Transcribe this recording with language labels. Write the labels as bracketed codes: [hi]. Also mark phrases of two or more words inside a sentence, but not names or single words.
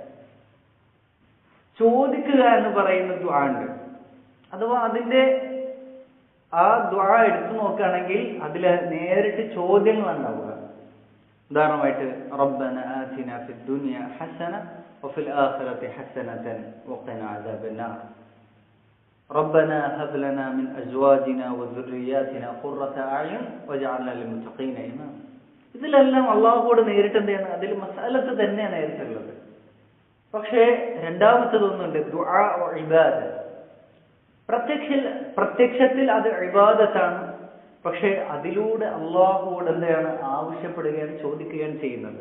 [ml] ചോദിക്കുക എന്ന് പറയുന്ന ദുആ ഉണ്ട്. അഥവാ അതിന്റെ ആ ദുആ എടുത്തു നോക്കുകയാണെങ്കിൽ അതിൽ നേരിട്ട് ചോദ്യങ്ങൾ ഉണ്ടാവുക. [ar] ഉദാഹരണമായിട്ട് ربنا آتنا في الدنيا حسنة وفي الآخرة حسنة وقنا عذاب النار. ربنا هب لنا من أزواجنا وذرياتنا قرة أعين واجعلنا للمتقين إماما. [ml] ഇതിലെല്ലാം അള്ളാഹുവോട് നേരിട്ട് എന്താണ്? അതിൽ മസഅലത്ത് തന്നെയാണ് നേരിട്ടുള്ളത്. പക്ഷേ രണ്ടാമത്തതൊന്നുണ്ട്, [ar] دعاء وعبادة. [ml] പ്രത്യക്ഷത്തിൽ അത് ഇബാദത്താണ്. പക്ഷെ അതിലൂടെ അള്ളാഹുവോട് എന്താണ് ആവശ്യപ്പെടുകയാണ്, ചോദിക്കുകയാണ് ചെയ്യുന്നത്.